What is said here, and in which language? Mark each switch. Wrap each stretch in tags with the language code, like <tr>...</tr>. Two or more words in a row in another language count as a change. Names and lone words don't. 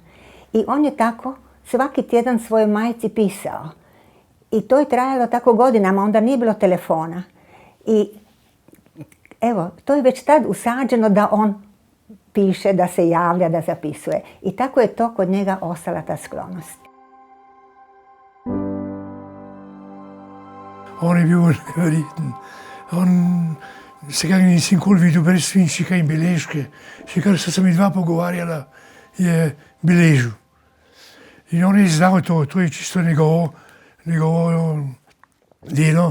<hr>I on je tako svaki tjedan svojoj majci pisao. I to je trajalo tako godinama, onda nije bilo telefona. I evo, to je već tad usađeno da on piše, da se javlja, da zapisuje. I tako je to kod njega ostala ta sklonost.</hr> <sl>On je bil neverjeten. On se ga nisem nikoli videl brez svinčnika in beležke. Še kar so se mi dva pogovarjala, je beležil. In on je izdal to je čisto njegovo delo.</sl>